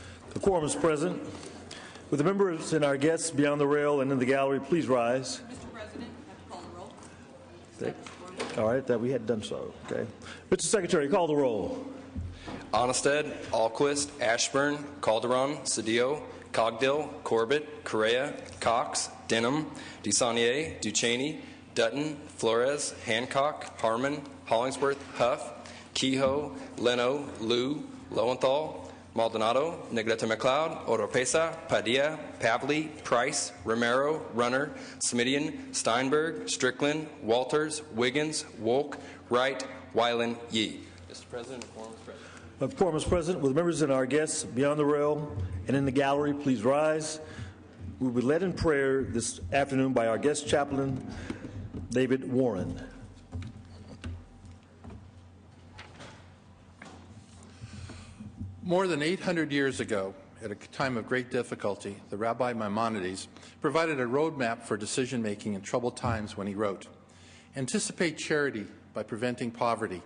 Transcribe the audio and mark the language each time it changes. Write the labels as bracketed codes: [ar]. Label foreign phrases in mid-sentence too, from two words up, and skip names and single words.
[en] The quorum is present. With the members and our guests beyond the rail and in the gallery, please rise. Mr. President, I have to call the roll. All right, that we had done so. Okay. Mr. Secretary, call the roll. Onnested, Alquist, Ashburn, Calderon, Cedillo, Cogdill, Corbett, Correa, Cox, Denham, DeSaulnier, Ducheney, Dutton, Flores, Hancock, Harmon, Hollingsworth, Huff, Kehoe, Leno, Liu, Lowenthal, Maldonado, Negrete McLeod, Oropesa, Padilla, Pavley, Price, Romero, Runner, Smidian, Steinberg, Strickland, Walters, Wiggins, Wolk, Wright, Weiland, Yee. Mr. President, the quorum is present. The quorum is present. With members and our guests beyond the rail and in the gallery, please rise. We will be led in prayer this afternoon by our guest chaplain, David Warren. More than 800 years ago, at a time of great difficulty, the Rabbi Maimonides provided a roadmap for decision-making in troubled times when he wrote, "Anticipate charity by preventing poverty.